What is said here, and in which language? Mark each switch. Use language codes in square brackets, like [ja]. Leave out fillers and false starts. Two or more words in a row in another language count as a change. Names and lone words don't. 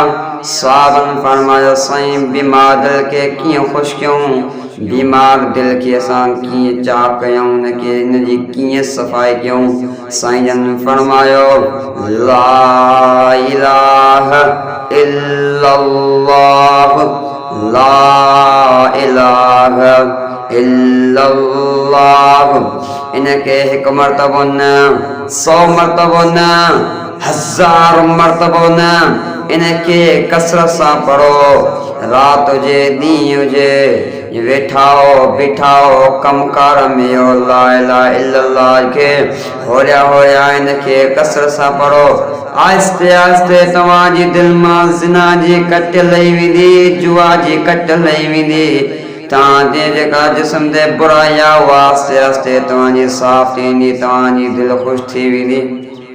[sd] साहबनि फरमायो साईं बीमार दिलि खे कीअं ख़ुशि कयूं, बीमार दिलि खे असां कीअं चाक कयूं, हिनखे हिनजी कीअं सफ़ाई कयूं। [ar] साईं जन फरमायो لا إله إلا الله، لا إله إلا الله. [sd] इनके हिकु मरतबो न, 100 मरतबो न, 1000 मरतबो न, इनके कसरत सां पढ़ो। रात हुजे ॾींहुं हुजे, वेठाओ बीठाओ कमकार में [ar] لا إله إلا الله [sd] खे होरिया होरिया इनके कसरत सां पढ़ो। आहिस्ते आहिस्ते तव्हांजी दिलि मां ज़िना जी कट लही वेंदी, जुआ जी कट लही वेंदी। तव्हांजे जेका जिस्म ते बुराई आहे उहा आहिस्ते आहिस्ते तव्हांजी साफ़ थींदी, तव्हांजी दिलि ख़ुशि थी वेंदी।